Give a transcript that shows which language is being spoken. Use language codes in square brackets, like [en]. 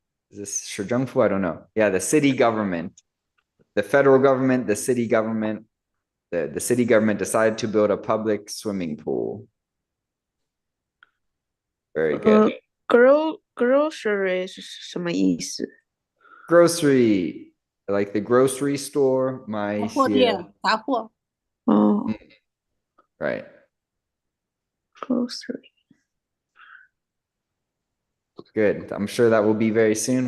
[en] Is this 市政府? I don't know. Yeah, the city government. The federal government, the city government. The city government decided to build a public swimming pool. Very good. [zh] Grocery 是什么意思？ [en] Grocery, like the grocery store, [zh] 买一些。货店，杂货。哦 [en] Right. ，grocery。 Good. I'm sure that will be very soon.